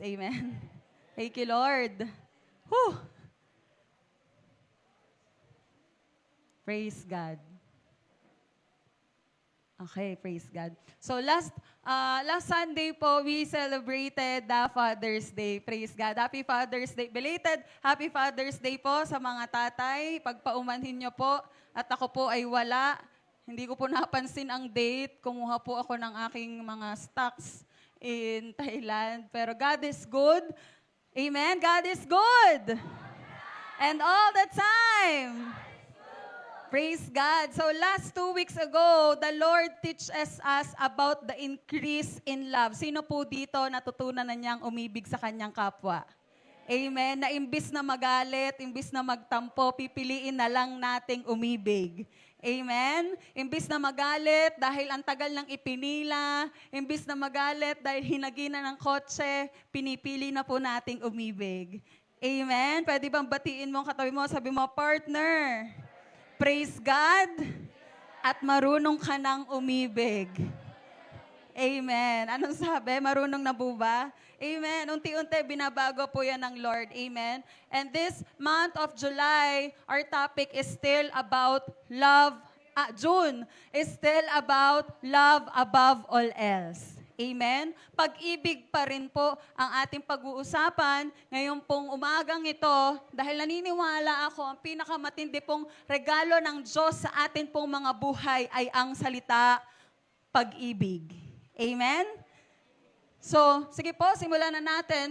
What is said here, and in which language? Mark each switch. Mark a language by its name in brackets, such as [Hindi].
[English] Amen. Thank you, Lord. Whew. Praise God. Okay, praise God. So last Sunday po, we celebrated the Father's Day. Praise God. Happy Father's Day. Belated Happy Father's Day [Filipino] po sa mga tatay. Pagpaumanhin niyo po. At ako po ay wala. Hindi ko po napansin ang date. Kumuha po ako ng aking mga [English] stocks in Thailand. Pero God is good. Amen? God is good. And all the time. Praise God. So last 2 weeks ago, the Lord teaches us about the increase in love. [Filipino] Sino po dito natutunan na niyang umibig sa kanyang kapwa? Amen. Na imbis na magalit, imbis na magtampo, pipiliin na lang nating umibig. Amen? Imbis na magalit dahil ang tagal ng ipinila, imbis na magalit dahil hinagina ng kotse, pinipili na po nating umibig. Amen? Pwede bang batiin mo ang katabi mo, sabi mo, partner, [English] praise God, [Filipino] at marunong ka nang umibig. Amen. Anong sabi? Marunong na po ba? Amen. Unti-unti binabago po yan ng Lord. Amen. [English] And this month of July, our topic is still about love. June is still about love above all else. Amen. [Filipino] Pag-ibig pa rin po ang ating pag-uusapan ngayon pong umagang ito dahil naniniwala ako ang pinakamatindi pong regalo ng Diyos sa atin pong mga buhay ay ang salita pag-ibig. Amen? So, sige po, simulan na natin.